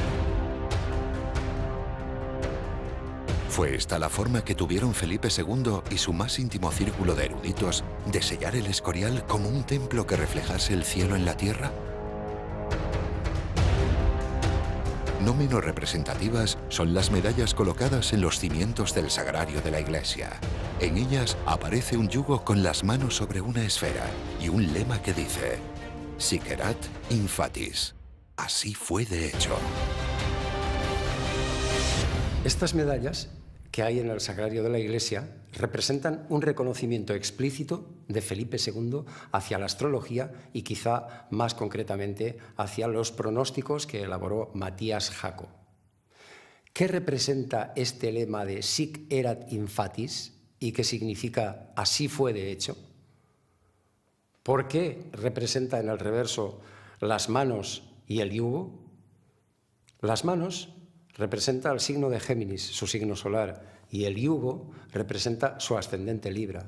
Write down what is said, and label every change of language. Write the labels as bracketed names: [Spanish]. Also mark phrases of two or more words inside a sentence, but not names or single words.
[Spanish] Fue esta la forma que tuvieron Felipe II y su más íntimo círculo de eruditos de sellar el Escorial como un templo que reflejase el cielo en la tierra. No menos representativas son las medallas colocadas en los cimientos del sagrario de la iglesia. En ellas aparece un yugo con las manos sobre una esfera y un lema que dice: [Latin] Sic erat in fatis. [Spanish] Así fue de hecho. Estas medallas que hay en el sagrario de la Iglesia representan un reconocimiento explícito de Felipe II hacia la astrología y quizá más concretamente hacia los pronósticos que elaboró Matías Jaco. ¿Qué representa este lema de [Latin] Sic erat in fatis [Spanish] y qué significa así fue de hecho? ¿Por qué representa en el reverso las manos y el yugo? Las manos representa el signo de Géminis, su signo solar, y el yugo representa su ascendente Libra.